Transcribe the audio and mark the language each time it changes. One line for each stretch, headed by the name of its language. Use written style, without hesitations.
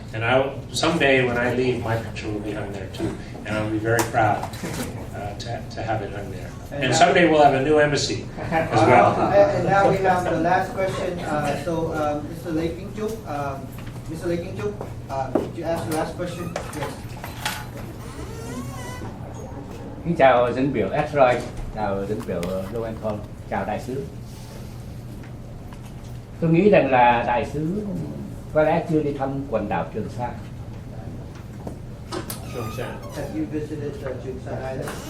English: And someday when I leave, my picture will be hung there too, and I'll be very proud to have it hung there. And someday we'll have a new embassy as well. And now we have the last question. Mr. Lê Kính Trúc, Mr. Lê Kính Trúc, could you ask the last question? Yes.
Vietnamese: Kính chào dân biểu Esroy, chào dân biểu Lowenthal, chào đại sứ. Tôi nghĩ rằng là đại sứ có lẽ chưa đi thăm quần đảo Trường Sa.
English: Have you visited Trường Sa Island?